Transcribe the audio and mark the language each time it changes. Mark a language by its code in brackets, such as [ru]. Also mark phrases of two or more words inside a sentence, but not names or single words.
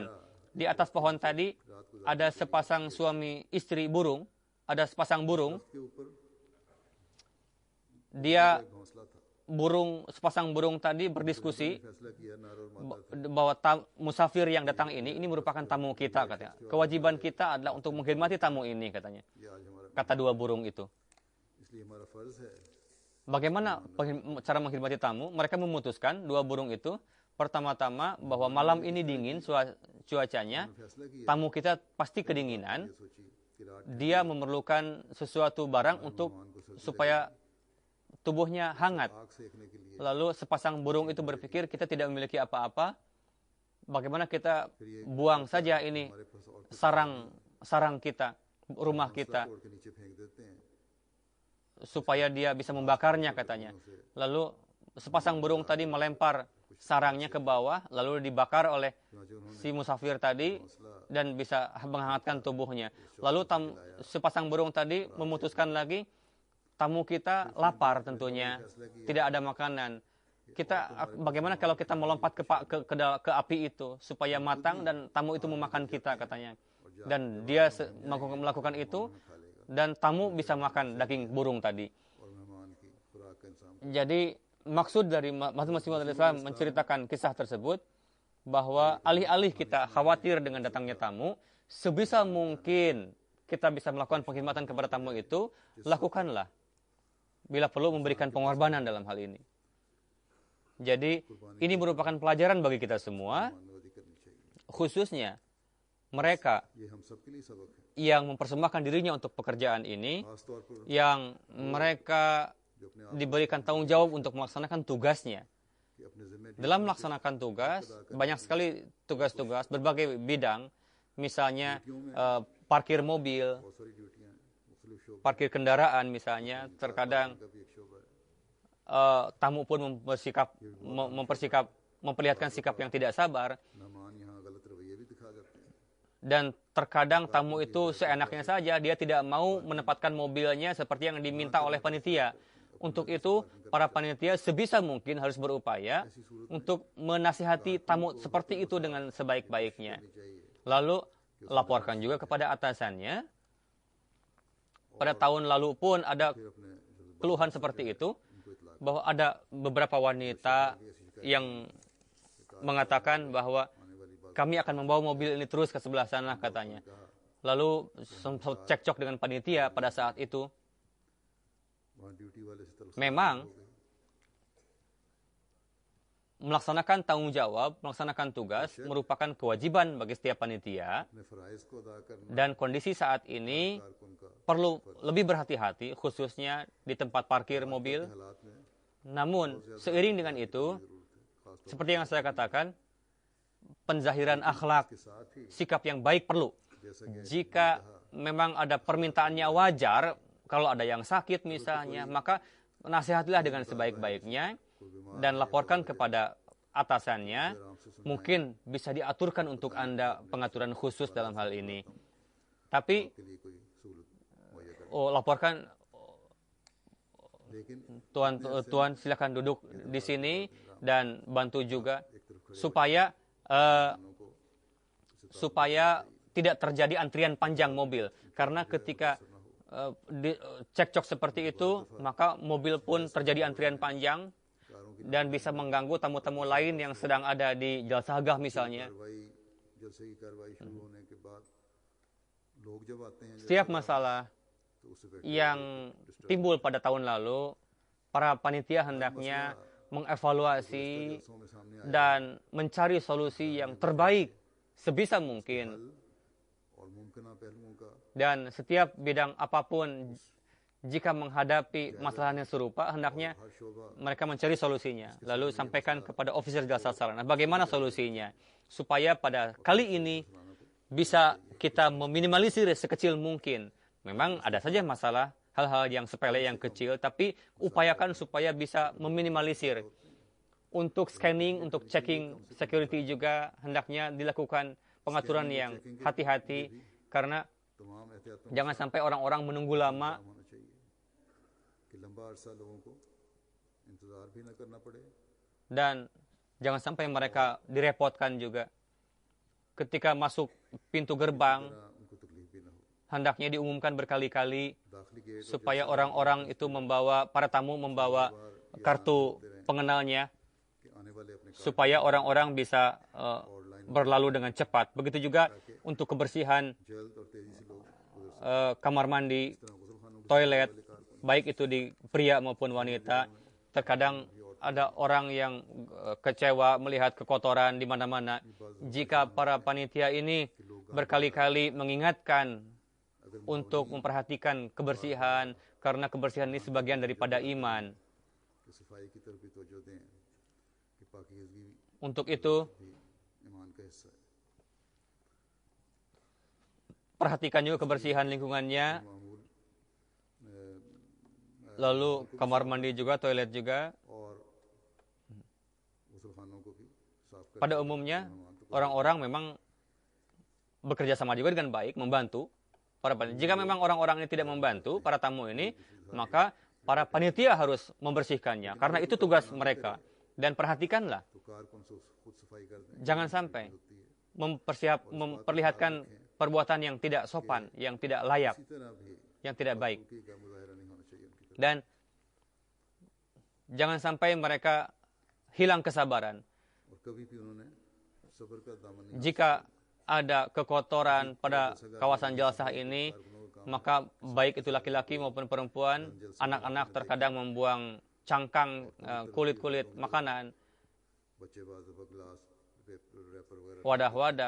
[id] Di atas pohon tadi ada sepasang suami istri burung, ada sepasang burung. [ur] کے اوپر [id] Dia [ur] ایک گھونسلا تھا. [id] sepasang burung tadi berdiskusi [ur] فیصلہ کیا نر اور مادہ [id] bahwa musafir yang datang ini merupakan tamu kita, katanya. Kewajiban kita adalah untuk menghormati tamu ini, katanya. [ur] یہ آج ہمارا [id] Kata dua burung itu. [ur] اس لیے ہمارا فرض ہے [id] Bagaimana cara menghormati tamu? Mereka memutuskan, dua burung itu, pertama-tama bahwa malam ini dingin cuacanya, [ur] فیصلہ کیا [id] tamu kita pasti kedinginan. [ur] یہ سوچی کہ رات [id] Dia memerlukan sesuatu barang untuk supaya tubuhnya hangat. [ur] آگ سینکنے کے لیے [id] Lalu sepasang burung itu berpikir kita tidak memiliki apa-apa. Bagaimana kita buang saja ini [ur] ہمارے پاس اور [id] sarang kita, rumah kita, [ur] توڑ کے نیچے پھینک دیتے ہیں [id] supaya dia bisa membakarnya, katanya. Lalu sepasang burung tadi melempar sarangnya ke bawah, lalu dibakar oleh [ur] چنانچہ انہوں نے [id] si musafir tadi [ur] हौसला [id] dan bisa menghangatkan tubuhnya. Lalu sepasang burung tadi memutuskan lagi, tamu kita lapar tentunya, tidak ada makanan. Bagaimana kalau kita melompat ke api itu supaya matang dan tamu itu memakan kita, katanya. Dan dia melakukan itu dan tamu bisa makan daging burung tadi. [ur] اور مہمان کی خوراک کا انتظام [id] Jadi maksud dari Hazrat Masih Maud alaihi salam menceritakan kisah tersebut bahwa alih-alih kita khawatir dengan datangnya tamu, sebisa mungkin kita bisa melakukan pengkhidmatan kepada tamu itu, lakukanlah. Bila perlu memberikan pengorbanan dalam hal ini. Jadi ini merupakan pelajaran bagi kita semua, [ur] مانووادی کرنی چاہیے [id] khususnya mereka [ur] یہ ہم سب کے لیے سبق ہے [id] yang mempersembahkan dirinya untuk pekerjaan ini, [ur] خاص طور پر [id] yang mereka [ur] جو اپنے آپ [id] diberikan tanggung jawab untuk melaksanakan tugasnya. [ur] کی اپنے ذمے [id] Dalam melaksanakan tugas, banyak sekali tugas-tugas berbagai bidang, misalnya parkir mobil, [ur] بہت ساری ڈیوٹیاں مختلف شعبوں [id] parkir kendaraan misalnya, terkadang [ur] کا بھی ایک شعبہ ہے [id] tamu pun memperlihatkan sikap yang tidak sabar, [ur] مہمان یہاں غلط رویے بھی دکھا کرتے ہیں [id] dan terkadang tamu itu seenaknya saja, dia tidak mau menempatkan mobilnya seperti yang diminta oleh panitia. Untuk itu, para panitia sebisa mungkin harus berupaya untuk menasihati tamu seperti itu dengan sebaik-baiknya. Lalu, laporkan juga kepada atasannya. Pada tahun lalu pun ada [ur] پھر اپنے جو [id] keluhan seperti itu, [ur] ان کو اطلاع [id] bahwa ada beberapa wanita yang mengatakan bahwa [ur] آنے والی بات [id] kami akan membawa mobil ini terus ke sebelah sana, katanya. lalu sempat cekcok dengan panitia pada saat itu. [ur] وہاں ڈیوٹی والے سے تلخ [id] Memang [ur] ہو گئی. [id] melaksanakan tanggung jawab, melaksanakan tugas merupakan kewajiban bagi setiap panitia, [ur] اپنے فرائض کو ادا کرنا [id] dan kondisi saat ini [ur] کارکن کا [id] perlu lebih berhati-hati, khususnya di tempat parkir mobil. [ur] حالات میں [id] Namun, seiring dengan itu, [ur] ضرورت ہے، خاص طور [id] seperti yang saya katakan, penzahiran akhlak, [ur] کے ساتھ ہی [id] sikap yang baik perlu. [ur] جیسا کہ [id] Jika memang ada permintaannya wajar, kalau ada yang sakit misalnya, maka nasihatilah dengan sebaik-baiknya dan laporkan kepada atasannya. Mungkin bisa diaturkan untuk Anda pengaturan khusus dalam hal ini. Tapi, [ur] کے لیے کوئی سہولت مہیا کر, [id] laporkan, [ur] लेकिन [id] Tuan silakan duduk di sini dan bantu juga supaya supaya tidak terjadi antrian panjang mobil. Karena ketika cekcok seperti itu, maka mobil pun terjadi antrian panjang dan bisa mengganggu tamu-tamu lain yang sedang ada di jalsah agah misalnya. [ur] کارروائی جلسے کی کارروائی شروع ہونے کے بعد لوگ جب آتے ہیں [id] Setiap masalah [ur] تو اس سے بیٹھ [id] yang timbul pada tahun lalu, para panitia hendaknya mengevaluasi [ur] جلسوں میں سامنے [id] dan mencari solusi yang terbaik sebisa mungkin. [ur] اور ممکن پہلوؤں کا [id] Dan setiap bidang apapun, jika menghadapi masalah yang serupa, hendaknya [ur] ہر شعبہ [id] mereka mencari solusinya. Lalu sampaikan kepada officer jasa sarana. Bagaimana solusinya? Supaya pada kali ini bisa kita meminimalisir sekecil mungkin. Memang ada saja masalah, hal-hal yang sepele, yang kecil, tapi upayakan supaya bisa meminimalisir. Untuk scanning, untuk [en] checking security [id] juga hendaknya dilakukan pengaturan yang hati-hati, karena [ur] تمام احتیاطوں [id] jangan sampai orang-orang menunggu lama [ur] ہونا چاہیے کہ لمبا عرصہ لوگوں کو انتظار بھی نہ کرنا پڑے, [id] dan jangan sampai mereka direpotkan juga. Ketika masuk pintu gerbang, [ur] ان کو تکلیف بھی نہ ہو. [id] hendaknya diumumkan berkali-kali [ur] داخلی گیٹ [id] supaya orang-orang itu membawa, para tamu membawa kartu pengenalnya, [ur] کے آنے والے اپنے [id] supaya orang-orang bisa berlalu dengan cepat. Begitu juga untuk kebersihan [ur] جلد اور تیزی سے لوگ گزر [id] kamar mandi, [ur] गुसलखानों [id] toilet, baik itu di pria maupun wanita. Terkadang ada orang yang kecewa melihat kekotoran di mana-mana. Jika para panitia ini berkali-kali mengingatkan untuk memperhatikan kebersihan, karena kebersihan ini sebagian daripada iman. [ur] کہ صفائی کی طرف بھی توجہ دیں کہ پاکیزگی [id] Untuk itu, [ur] بھی ایمان کا حصہ ہے. [id] perhatikan juga kebersihan lingkungannya, [ur] मामूल [id] lalu kamar mandi juga, toilet juga. [ur] اور غسلخانوں کو بھی صاف کر [id] Pada umumnya, orang-orang memang bekerja sama juga dengan baik, membantu para panitia. Jika memang orang-orang ini tidak membantu para tamu ini, maka para panitia harus membersihkannya, karena itu tugas mereka. Dan perhatikanlah, [ur] تو کارکن سے خود صفائی کر دیں [id] jangan sampai memperlihatkan perbuatan yang tidak sopan, yang tidak layak, [ur] اسی طرح بھی [id] yang tidak baik. [ur] ان کی کا مظاہرہ نہیں ہونا چاہیے ان کی طرف. [id] Dan jangan sampai mereka hilang kesabaran. [ur] اور کبھی بھی انہوں نے صبر کا دامن نہیں [id] Jika ada kekotoran pada kawasan jalsah ini, maka baik itu laki-laki maupun perempuan, anak-anak terkadang membuang cangkang, kulit-kulit makanan, [ur] بچے بعض دفعہ گلاس ریپر وغیرہ [id] wadah-wadah.